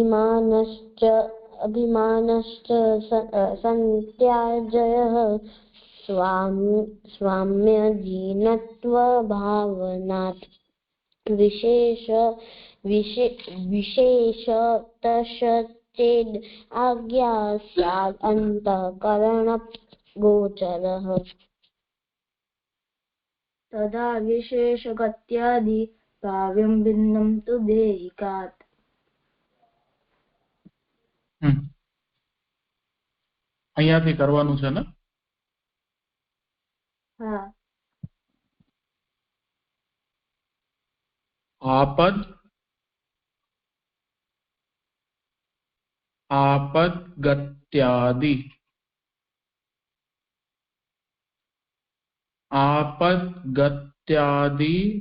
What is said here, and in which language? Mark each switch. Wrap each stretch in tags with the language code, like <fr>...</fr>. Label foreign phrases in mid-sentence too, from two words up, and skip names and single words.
<sa>अभिमानश्च संत्याजयः स्वाम्यजीनत्वभावनात् विशेषतश्चेद् आज्ञा स्यात् अन्तःकरणगोचरः तदा विशेषगत्यादि भाव्यं भिन्नं तु देहिकात्।</sa> <gu>અહીંયાથી કરવાનું છે ને? હા.</gu> <sa>आपद आपदगत्यादि आपदगत्यादि</sa>